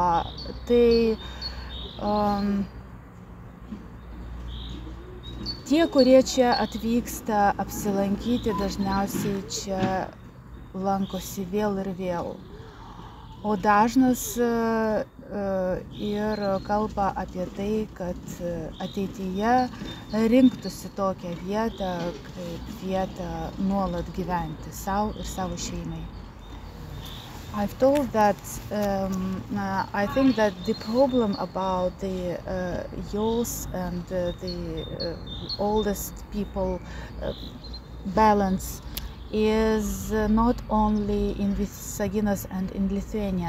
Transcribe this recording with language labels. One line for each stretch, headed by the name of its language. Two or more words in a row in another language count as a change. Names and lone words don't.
Lithuanian: Tai tie, kurie čia atvyksta apsilankyti, dažniausiai čia lankosi vėl ir vėl. O dažnas ir kalba apie tai, kad ateityje rinktųsi tokią vietą, kaip vietą nuolat gyventi sau ir savo šeimai.
English: I've told that I think that the problem about the youth and the oldest people balance is not only in Visaginas and in Lithuania.